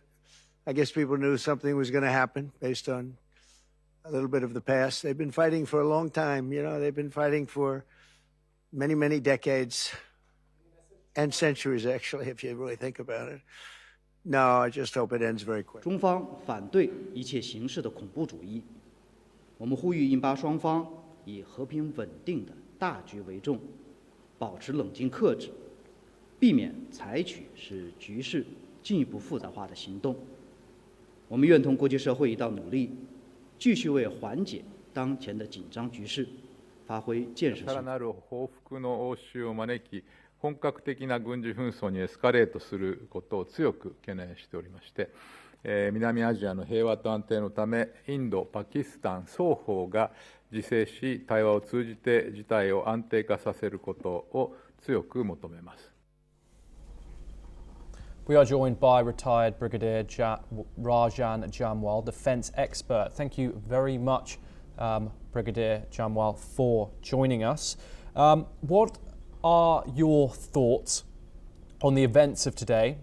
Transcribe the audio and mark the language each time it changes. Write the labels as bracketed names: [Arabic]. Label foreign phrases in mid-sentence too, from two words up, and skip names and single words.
[English] I guess people knew something was going to happen based on a little bit of the past. They've been fighting for a long time. You know, they've been fighting for many, many decades and centuries, actually, if you really think about it. No, I just hope it ends very quick. [Chinese] 中方反对一切形式的恐怖主义。我们呼吁印巴双方以和平稳定的大局为重，保持冷静克制，避免采取使局势进一步复杂化的行动。我们愿同国际社会一道努力，继续为缓解当前的紧张局势发挥建设性。 [Japanese] さらなる報復の応酬を招き、本格的な軍事紛争にエスカレートすることを強く懸念しておりまして。南アジアの平和と安定のため、インド、パキスタン双方が自制し、対話を通じて事態を安定化させることを強く求めます。 [English] We are joined by retired Brigadier Rajan Jamwal, defence expert. Thank you very much, Brigadier Jamwal, for joining us. What are your thoughts on the events of today?